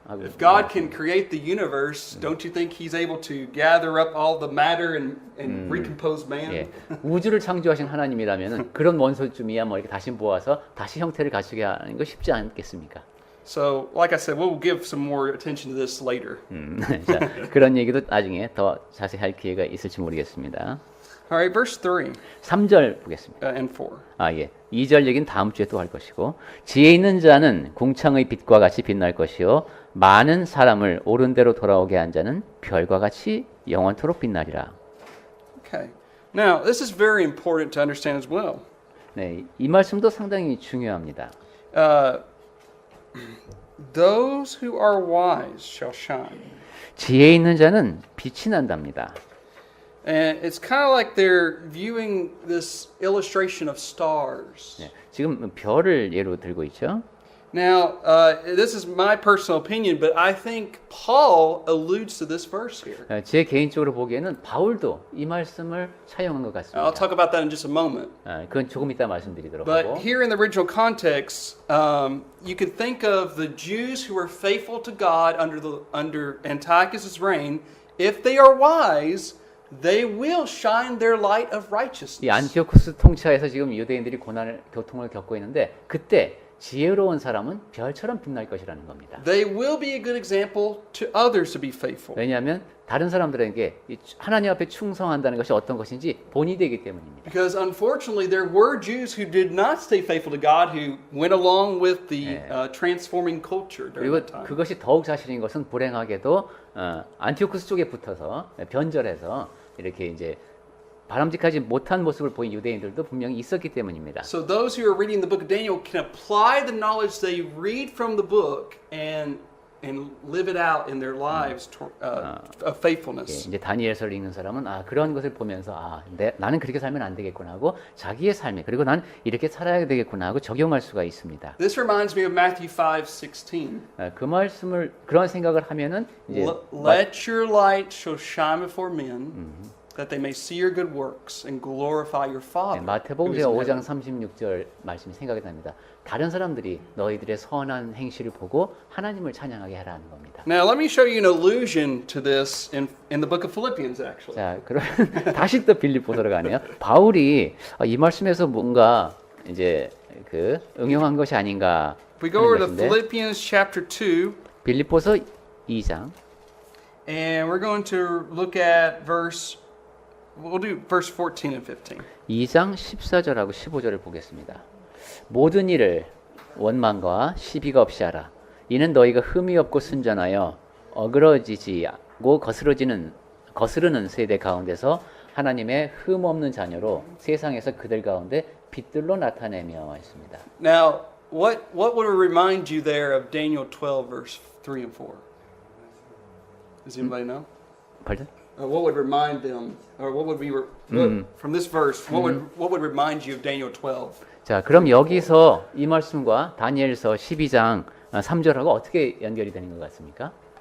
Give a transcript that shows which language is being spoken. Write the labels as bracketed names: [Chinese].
[Korean] 하고 [English] If God can create the universe, don't you think He's able to gather up all the matter and recompose man? [Korean] 예, 우주를 창조하신 하나님이라면은 그런 원소쯤이야 뭐 이렇게 다시 모아서 다시 형태를 갖추게 하는 거 쉽지 않겠습니까? [English] So, like I said, we'll give some more attention to this later. [Korean] 자, 그런 얘기도 나중에 더 자세히 할 기회가 있을지 모르겠습니다. [English] All right, verse 3 [Korean] 3절 보겠습니다. [English] and 4. [Korean] 예. 2절 얘기는 다음 주에 또 할 것이고, 지혜 있는 자는 궁창의 빛과 같이 빛날 것이요 많은 사람을 옳은 대로 돌아오게 한 자는 별과 같이 영원토록 빛나리라. [English] Okay. Now, this is very important to understand as well. [Korean] 네, 이 말씀도 상당히 중요합니다. [English] Those who are wise shall shine. [Korean] 지혜 있는 자는 빛이 난답니다. [English] And it's kind of like they're viewing this illustration of stars. [Korean] 네, 지금 별을 예로 들고 있죠. [English] Now, this is my personal opinion, but I think Paul alludes to this verse here. [Korean] 제 개인적으로 보기에는 바울도 이 말씀을 차용한 것 같습니다. [English] I'll talk about that in just a moment. [Korean] 그건 조금 이따 말씀드리도록 [English] But [Korean] 하고. [English] here in the original context, you could think of the Jews who were faithful to God under Antiochus' reign. If they are wise, they will shine their light of righteousness. [Korean] 이 안티오쿠스 통치하에서 지금 유대인들이 고통을 겪고 있는데, 그때 지혜로운 사람은 별처럼 빛날 것이라는 겁니다. [English] They will be a good example to others to be faithful. [Korean] 왜냐하면 다른 사람들에게 이 하나님 앞에 충성한다는 것이 어떤 것인지 본이 되기 때문입니다. [English] Because unfortunately, there were Jews who did not stay faithful to God, who went along with the transforming culture during [Korean] 그리고 [English] that time. [Korean] 그것이 더욱 사실인 것은 불행하게도 안티오쿠스 쪽에 붙어서 변절해서 이렇게 이제 바람직하지 못한 모습을 보인 유대인들도 분명히 있었기 때문입니다. [English] So those who are reading the book of Daniel can apply the knowledge they read from the book and live it out in their lives of faithfulness. [Korean] 이제 다니엘서를 읽는 사람은 그런 것을 보면서 나는 그렇게 살면 안 되겠구나 하고 자기의 삶에 그리고 난 이렇게 살아야 되겠구나 하고 적용할 수가 있습니다. [English] This reminds me of Matthew 5:16. [Korean] 그 말씀을 그런 생각을 하면은 이제 [English] Let your light so shine before men. That they may see your good works and glorify your Father. [Korean] 마태복음 [English] who is in heaven. [Korean] 36절 말씀이 생각이 납니다. 다른 사람들이 너희들의 선한 행실을 보고 하나님을 찬양하게 하라는 겁니다. [English] Now let me show you an allusion to this in the book of Philippians actually. [Korean] 자, 그럼 다시 또 빌립보서로 가네요. 바울이 이 말씀에서 뭔가 이제 그 응용한 것이 아닌가 [English] If we go over to [Korean] 하는 것인데, [English] Philippians chapter 2 [Korean] 빌립보서 2장 [English] and we're going to look at we'll do verse 14 and 15. [Korean] 2장 14절하고 15절을 보겠습니다. 모든 일을 원망과 시비가 없이 하라. 이는 너희가 흠이 없고 순전하여 어그러지지고 거스르는 세대 가운데서 하나님의 흠 없는 자녀로 세상에서 그들 가운데 빛들로 나타내며 했습니다. [English] Now, what would remind you there of Daniel 12, verse 3 and 4? Does anybody know? Pardon? What would remind them, or what would be from this verse? What would remind you of Daniel 12? [Korean] 자, 그럼 여기서 이 말씀과 다니엘서 12장 3절하고 어떻게 연결이 되는 것 같습니까?